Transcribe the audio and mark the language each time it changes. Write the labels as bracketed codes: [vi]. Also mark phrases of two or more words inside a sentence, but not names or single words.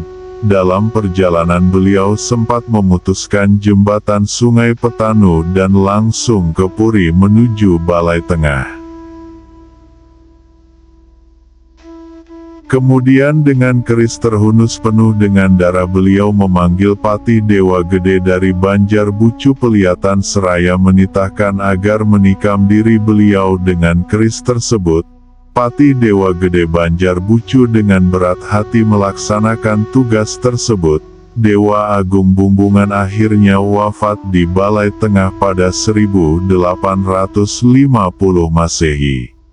[id] Dalam perjalanan beliau sempat memutuskan jembatan Sungai Petanu dan langsung ke Puri menuju Balai Tengah. Kemudian dengan keris terhunus penuh dengan darah beliau memanggil Patih Dewa Gede dari Banjar Bucu Peliyatan seraya menitahkan agar menikam diri beliau dengan keris tersebut. Patih Dewa Gede Banjar Bucu dengan berat hati melaksanakan tugas tersebut. Dewa Agung Bumbungan akhirnya wafat di Balai Tengah pada 1850 Masehi.